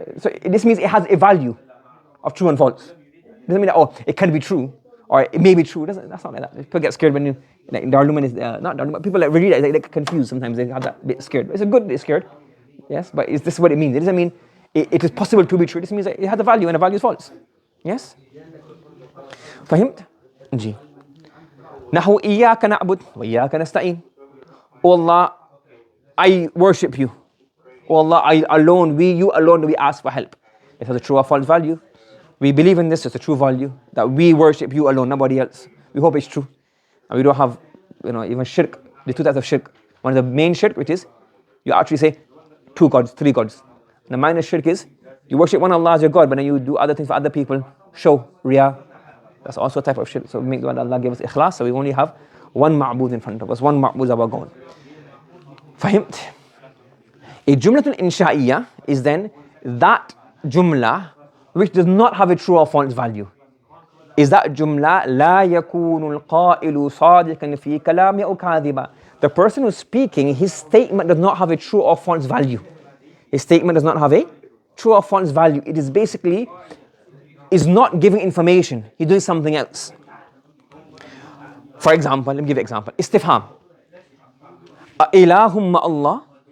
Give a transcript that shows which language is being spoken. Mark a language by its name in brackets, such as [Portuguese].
[English] So this means it has a value of true and false. It doesn't mean that, it can be true or it may be true. That's not like that. People get scared when you, like Darluman is, not Darluman, people like read it, they get confused sometimes, they have that bit scared. It's a good bit scared, yes, but is this what it means? It doesn't mean it is possible to be true. This means that it has a value and the value is false. Yes? [Arabic] فهمت? جي. نحو إياك نعبد وإياك نستعين. [English] Oh Allah, I worship you. Oh Allah, you alone we ask for help. It has a true or false value. We believe in this, it's a true value, that we worship you alone, nobody else. We hope it's true. And we don't have, even shirk, the two types of shirk. One of the main shirk, which is, you actually say, 2 gods, 3 gods. And the minor shirk is, you worship one Allah as your God, but then you do other things for other people, show, riyah. That's also a type of shirk. So we make dua that Allah give us ikhlas, so we only have one ma'bud in front of us, one ma'bud is our goal. Fahimt? A Jumlatul Insha'iyya is then that Jumla which does not have a true or false value. Is that Jumla [Arabic] لا يكون القائل صادقا في كلامه أو كاذبا. [English] The person who's speaking, his statement does not have a true or false value. His statement does not have a true or false value. It is basically, is not giving information. He's doing something else. For example, let me give you an example. Istifham. Ilahum Allah.